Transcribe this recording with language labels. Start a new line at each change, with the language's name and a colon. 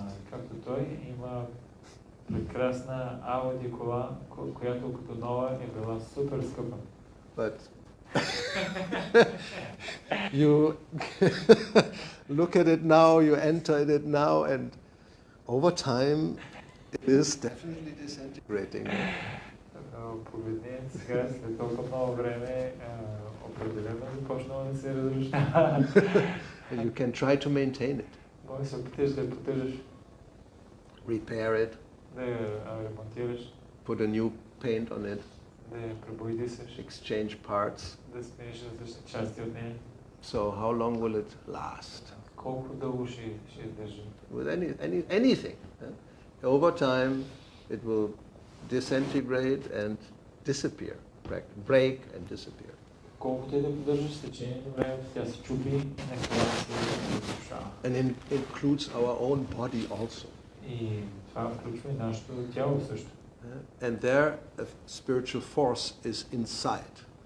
Bulgarian: Както той има прекрасна Audi кола, която като нова е била супер скъпа.
English: But you look at it now, you enter it now, and over time it is definitely disintegrating.
Bulgarian: Погледни сега, след толкова много време, определено започнало да се разрушава.
English: And you can try to maintain it.
Bulgarian: Може да се опиташ да я поддържаш.
English: Repair it.
Bulgarian: Да я ремонтираш.
English: Put a new paint on it.
Bulgarian: Да я пребоядисаш.
English: Exchange parts.
Bulgarian: Да смениш различни части от нея.
English: So how long will it last?
Bulgarian: Колко дълго ще издържи?
English: With anything. Over time it will disintegrate and disappear, break and disappear.
Bulgarian: колкото и да поддържаш с течение на времето, тя се чупи и накрая се разрушава.
English: And it includes our own body also.
Bulgarian: И това включва и нашето тяло също.
English: And there a spiritual force is inside.